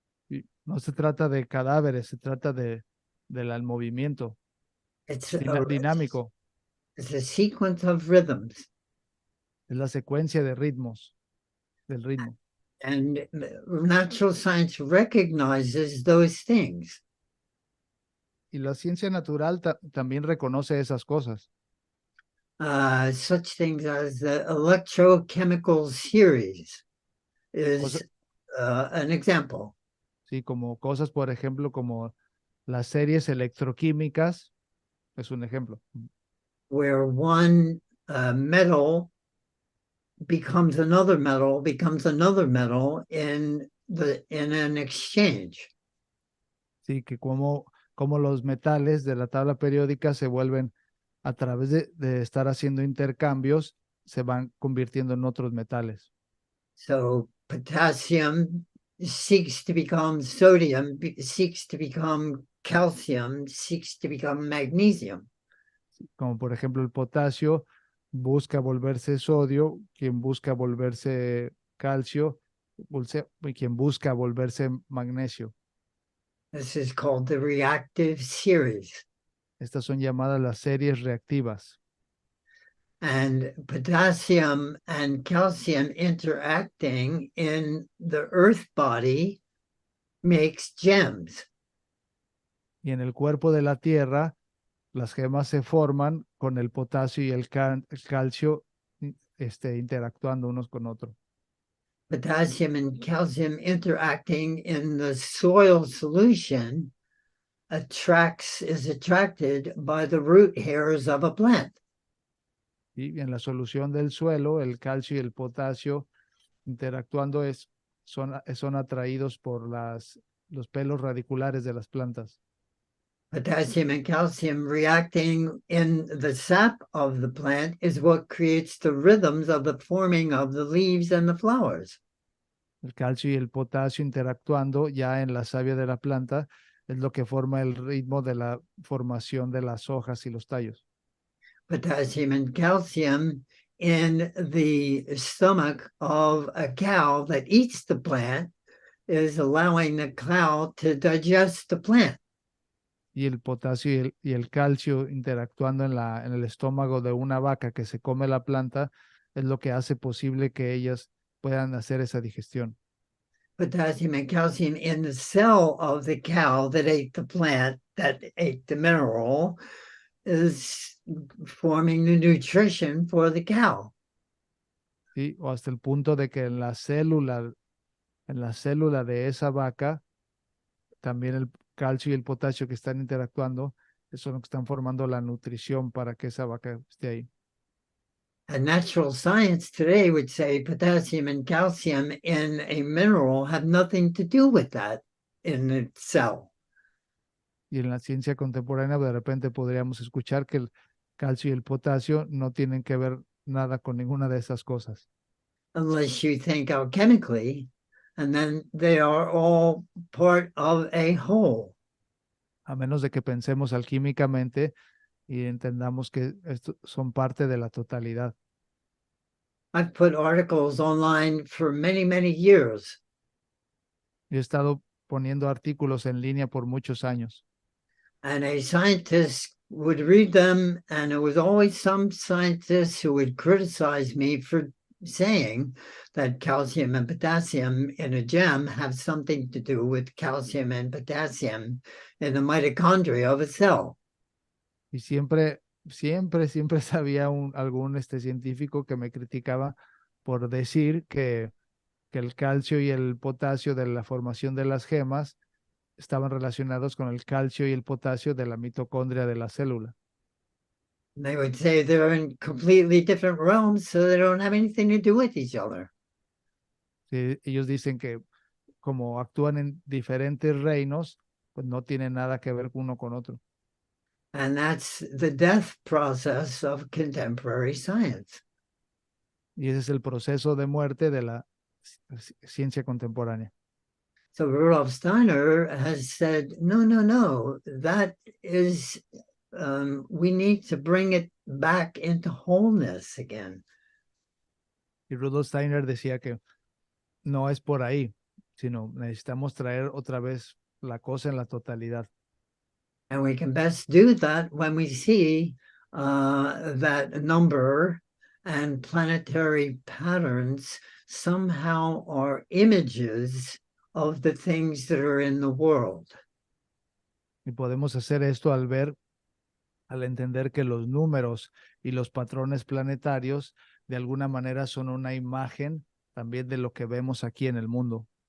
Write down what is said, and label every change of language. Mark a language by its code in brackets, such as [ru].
[es] Y no se trata de cadáveres, se trata del movimiento [en] It's [es] dinámico, [en] it's a sequence of rhythms. [es] es la secuencia de ritmos, del ritmo. [en] And natural science recognizes those things. [es] Y la ciencia natural también reconoce esas cosas, [en] Such things as the electrochemical series is [es] cosas, [en] an example. [es] sí, como cosas, por ejemplo, como las series electroquímicas, es un ejemplo. [en] Where one metal becomes another metal in an exchange. [es] Sí, que como los metales de la tabla periódica se vuelven, a través de estar haciendo intercambios, se van convirtiendo en otros metales. [en] So potassium seeks to become sodium, seeks to become calcium, seeks to become magnesium. [es] Como por ejemplo el potasio busca volverse sodio, quien busca volverse calcio, y quien busca volverse magnesio. [en] This is called the reactive series. [es] Estas son llamadas las series reactivas. [en] And potassium and calcium interacting in the earth body makes gems. [es] Y en el cuerpo de la Tierra, las gemas se forman con el potasio y el calcio interactuando unos con otros. [en] Potassium and calcium interacting in the soil solution is attracted by the root hairs of a plant. [es] Y en la solución del suelo, el calcio y el potasio interactuando son atraídos por los pelos radiculares de las plantas. [en] Potassium and calcium reacting in the sap of the plant is what creates the rhythms of the forming of the leaves and the flowers. [es] El calcio y el potasio interactuando ya en la savia de la planta es lo que forma el ritmo de la formación de las hojas y los tallos. [en] Potassium and calcium in the stomach of a cow that eats the plant is allowing the cow to digest the plant. [es] Y el potasio y el calcio interactuando en el estómago de una vaca que se come la planta es lo que hace posible que ellas puedan hacer esa digestión. [en] Potassium and calcium in the cell of the cow that ate the plant, that ate the mineral, is forming the nutrition for the cow. [es] ¿Sí? O hasta el punto de que en la célula de esa vaca, también el calcio y el potasio que están interactuando son los que están formando la nutrición para que esa vaca esté ahí. [en] And natural science today would say potassium and calcium in a mineral have nothing to do with that in the cell. [es] Y en la ciencia contemporánea de repente podríamos escuchar que el calcio y el potasio no tienen que ver nada con ninguna de esas cosas, [en] Unless you think alchemically, and then they are all part of a whole. [es] a menos de que pensemos alquímicamente y entendamos que estos son parte de la totalidad. [en] I've put articles online for many, many years, [es] Yo he estado poniendo artículos en línea por muchos años [en] and a scientist would read them, and it was always some scientists who would criticize me for saying that calcium and potassium in a gem have something to do with calcium and potassium in the mitochondria of a cell. [es] y siempre sabía algún científico que me criticaba por decir que el calcio y el potasio de la formación de las gemas estaban relacionados con el calcio y el potasio de la mitocondria de la célula. [en] They would say they're in completely different realms, so they don't have anything to do with each other. [es] Sí, ellos dicen que como actúan en diferentes reinos, pues no tienen nada que ver uno con otro. [en] And that's the death process of contemporary science. [es] Y ese es el proceso de muerte de la ciencia contemporánea. [en] So Rudolf Steiner has said, no, no, no, that is, we need to bring it back into wholeness again. [es] Y Rudolf Steiner decía que no es por ahí, sino necesitamos traer otra vez la cosa en la totalidad. [en] And we can best do that when we see that number and planetary patterns somehow are images of the things that are in the world. [es] Y podemos hacer esto al entender que los números y los patrones planetarios de alguna manera son una imagen también de lo que vemos aquí en el mundo.